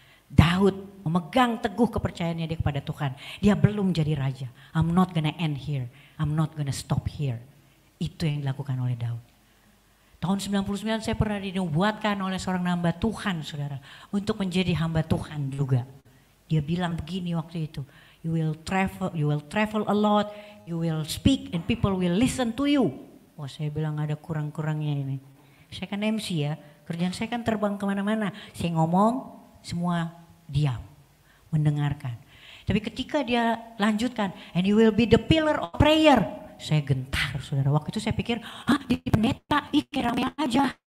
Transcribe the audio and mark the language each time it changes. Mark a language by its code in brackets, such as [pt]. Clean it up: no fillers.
[id] Daud memegang teguh kepercayaannya dia kepada Tuhan. Dia belum jadi raja. [en] I'm not gonna end here. I'm not gonna stop here. [id] Itu yang dilakukan oleh Daud. Tahun 99 saya pernah dinubuatkan oleh seorang hamba Tuhan saudara. Untuk menjadi hamba Tuhan juga. Dia bilang begini waktu itu. [en] You will travel a lot. You will speak and people will listen to you. [id] Wah saya bilang ada kurang-kurangnya ini. Saya kan MC ya. Kerjaan saya kan terbang kemana-mana. Saya ngomong, semua diam, mendengarkan. Tapi ketika dia lanjutkan, [en] and you will be the pillar of prayer. [id] Saya gentar saudara. Waktu itu saya pikir, di pendeta, kayak rame aja.